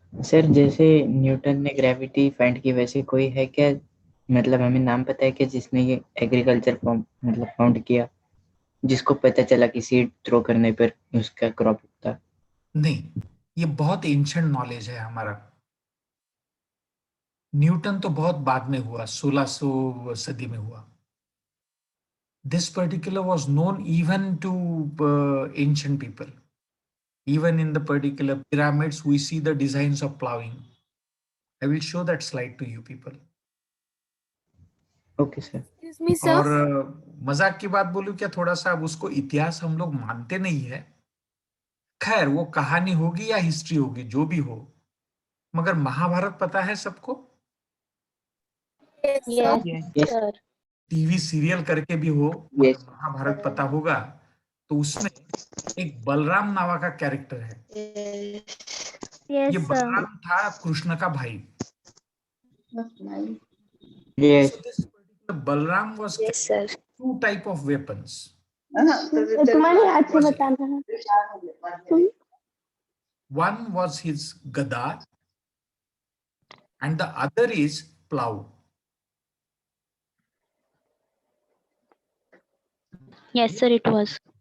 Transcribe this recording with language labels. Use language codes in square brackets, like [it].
[hi] Sir जैसे Newton ने [en] gravity find [hi] की, वैसे कोई है क्या, मतलब हमें नाम पता है कि जिसने ये [en] agriculture form [hi] मतलब फाउंड किया, जिसको पता चला कि [en] seed throw [hi] करने पर उसका क्रॉप उगता? नहीं, ये बहुत [en] ancient knowledge [hi] है हमारा। न्यूटन तो बहुत बाद में हुआ, 1600 सदी में हुआ। [en] This particular was known even to ancient people. Even in the particular pyramids, we see the designs of plowing. I will show that slide to you people. Okay sir. Excuse me, sir. [hi] और मजाक की बात बोलूं क्या, थोड़ा सा, अब उसको इतिहास हम लोग मानते नहीं है। खैर, वो कहानी होगी या हिस्ट्री होगी, जो भी हो, मगर महाभारत पता है सबको? [en] Yes, sir. Yes [hi] TV serial करके भी हो, [en] Yes. [hi] मगर महाभारत पता होगा। तो उसमें एक बलराम नावा का कैरेक्टर है। [en] Yes, [hi] ये [en] sir. [hi] बलराम था कृष्ण का भाई। [en] Yes So this particular Balram was carrying two type of weapons. [hi] तुम्हारे हाथ से बताना है। [en] One was his gada and the other is plow. Yes, sir, it was.